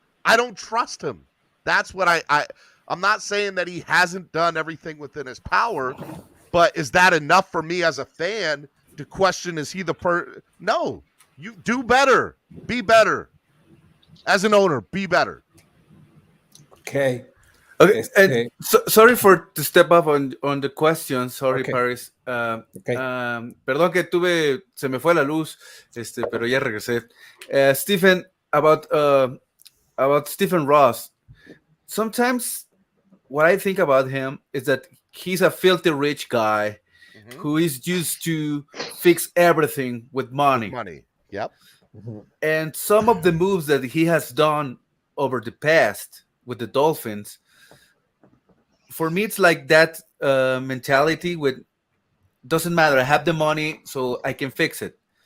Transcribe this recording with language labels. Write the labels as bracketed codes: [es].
[en] I don't trust him. That's what I'm not saying that he hasn't done everything within his power, but is that enough for me as a fan to question, is he the No, you do better. Be better. As an owner, be better. Okay. Okay, and sorry to step up on the question. Sorry, Okay. Paris. Okay. [es] Perdón que se me fue la luz, pero ya regresé. [en] Stephen, about Stephen Ross. Sometimes what I think about him is that he's a filthy rich guy who is used to fix everything with money. Money. Yep. And some of the moves that he has done over the past with the Dolphins, for me, it's like that mentality with, doesn't matter, I have the money, so I can fix it.